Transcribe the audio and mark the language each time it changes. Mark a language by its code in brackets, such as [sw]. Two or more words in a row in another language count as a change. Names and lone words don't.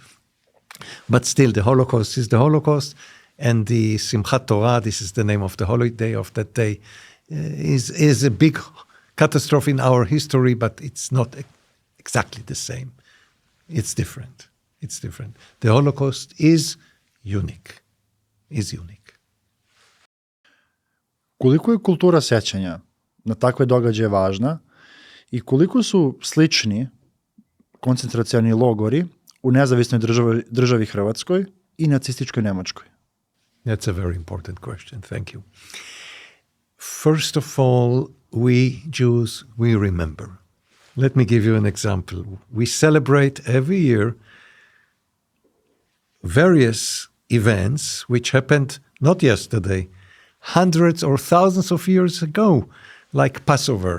[en] But still, the Holocaust is the Holocaust, and the Simchat Torah, this is the name of the holiday of that day, is a big catastrophe in our history, but it's not exactly the same. It's different. It's different. The Holocaust is unique. [sr] Koliko je kultura sećanja na takve događaje važna i koliko su slični koncentracioni logori u nezavisnoj državi Hrvatskoj i nacističkoj Nemačkoj? [en] That's a very important question. Thank you. First of all, we Jews, we remember. Let me give you an example. We celebrate every year various events which happened not yesterday, hundreds or thousands of years ago, like Passover.